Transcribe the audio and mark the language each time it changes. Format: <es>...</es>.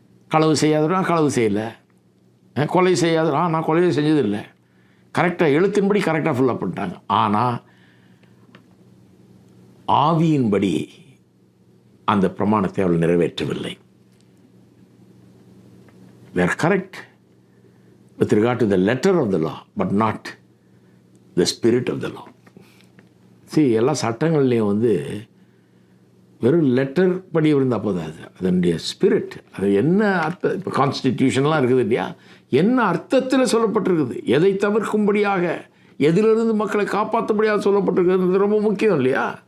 <ta>களவு செய்யாதிருப்பாங்க, களவு செய்யலை. கொலை செய்யாது, நான் கொலையை செஞ்சதில்லை. கரெக்டாக எழுத்தின்படி கரெக்டாக ஃபுல்லாக பண்ணிட்டாங்க. ஆனால் ஆவியின்படி அந்த பிரமாணத்தை அவள் நிறைவேற்றவில்லை.</ta> <en>they are correct with regard to the letter of the law but not the spirit of the law.</en> <ta>எல்லா சட்டங்கள்லேயும் வெறும் லெட்டர் படி இருந்தால் போதாது, அதனுடைய ஸ்பிரிட், அது என்ன அர்த்தம். இப்போ கான்ஸ்டிடியூஷன்லாம் இருக்குது இல்லையா, என்ன அர்த்தத்தில் சொல்லப்பட்டிருக்குது, எதை தவிர்க்கும்படியாக, எதிலிருந்து மக்களை காப்பாற்றும்படியாக சொல்லப்பட்டிருக்குது, ரொம்ப முக்கியம் இல்லையா.</ta>